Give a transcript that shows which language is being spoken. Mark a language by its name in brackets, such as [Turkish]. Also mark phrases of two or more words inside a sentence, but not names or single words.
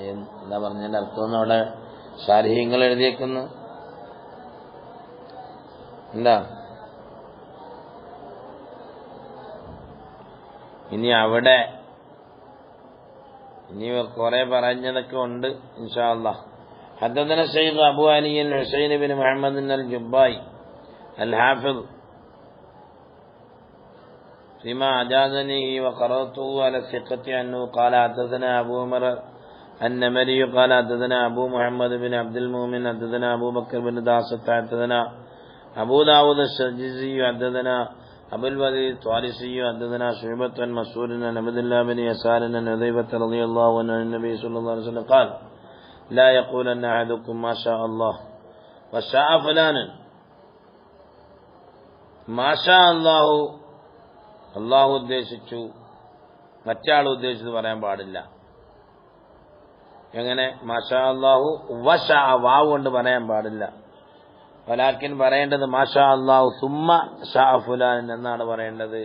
[Malayalam] എന്താ പറഞ്ഞതിന്റെ അർത്ഥം അവിടെ ശാരീഹ്യങ്ങൾ എഴുതിയേക്കുന്നു? എന്താ ഇനി അവിടെ ഇനി കുറെ പറഞ്ഞതൊക്കെ ഉണ്ട് [Arabic] إن شاء الله. حدثنا الشيخ أبو علي الحسين بن محمد الجبائي الحافظ فيما أجازني وقرأته على الثقة أنه قال حدثنا أبو عمر النمري قال حدثنا أبو محمد بن عبد المؤمن حدثنا أبو بكر بن داسة حدثنا أبو داود السجزي حدثنا أبو الوليد الطارسي حدثنا شعبة عن مسعود عن عبد الله بن يسار عن حذيفة رضي الله عنه عن النبي صلى الله عليه وسلم قال لا يقولن أحدكم ما شاء الله وشاء فلان. ما شاء الله [Malayalam] അള്ളാഹു ഉദ്ദേശിച്ചു, മറ്റാൾ ഉദ്ദേശിച്ചത് പറയാൻ പാടില്ല. എങ്ങനെ? [Arabic] ما شاء الله وشاء [Malayalam] വാവ് കൊണ്ട് പറയാൻ പാടില്ല. വലാക്കിൻ പറയേണ്ടത് [Arabic] ما شاء الله ثم شاء فلان [Malayalam] എന്നാണ് പറയേണ്ടത്.